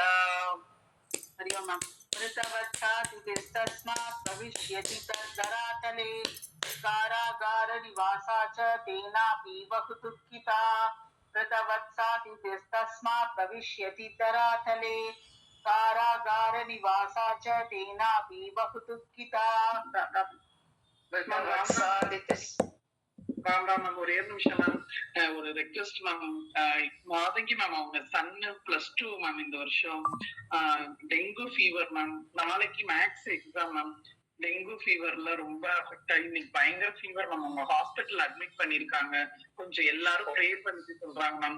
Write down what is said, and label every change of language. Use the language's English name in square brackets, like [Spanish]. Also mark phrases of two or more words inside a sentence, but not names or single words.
[Sanskrit] हरि ओम मृतवत्सादितिस्तस्मात् भविष्यति तद्धरातले कारागारनिवासा च तेनापि बहु दुःखिता मृतवत्सादितिस्तस्मात् भविष्यति धरातले कारागारनिवासा च तेनापि बहु दुःखिता मृतवत्सादितिस् [Tamil] மேம் ஒரே ஒரு நிமிஷம் மேம் ஒரு ரெக்வெஸ்ட் மேம் மாதங்கி மேம் அவங்க சன்னு +2 மேம் இந்த வருஷம் [English] dengue fever [Tamil] மேம் நாளைக்கு [English] maths exam [Tamil] மேம் டெங்கு ஃபீவர்ல ரொம்ப அஃபெக்ட் ஆகி இன்னைக்கு பயங்கர ஃபீவர் மேம் அவங்க [English] hospital admit [Tamil] பண்ணிருக்காங்க கொஞ்சம் எல்லாரும் ப்ரே பண்ணிட்டு சொல்றாங்க மேம்